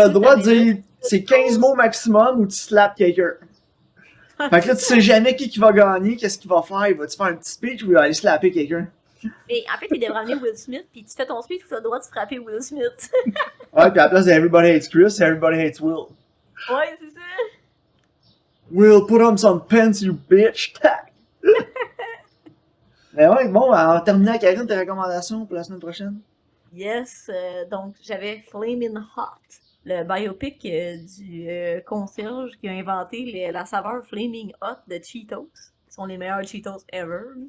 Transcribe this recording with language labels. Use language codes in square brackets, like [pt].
[fr] T'as le droit de dire, c'est 15 mots maximum, ou tu slaps quelqu'un. Fait que là, tu sais jamais qui va gagner, qu'est-ce qu'il va faire, il va-tu faire un petit speech ou il va aller slapper quelqu'un? Mais en fait, il devrait amener Will Smith, puis tu fais ton speech, tu as le droit de frapper Will Smith. Ouais, pis à la place de Everybody Hates Chris, c'est Everybody Hates Will. Ouais, c'est ça. [en] Will, put on some pants, you bitch! Tac! [fr] Mais ouais, bon, en terminant, Karine, tes recommandations pour la semaine prochaine? Yes, donc j'avais Flamin' Hot, le biopic du concierge qui a inventé la saveur Flaming Hot de Cheetos. Ce sont les meilleurs Cheetos ever.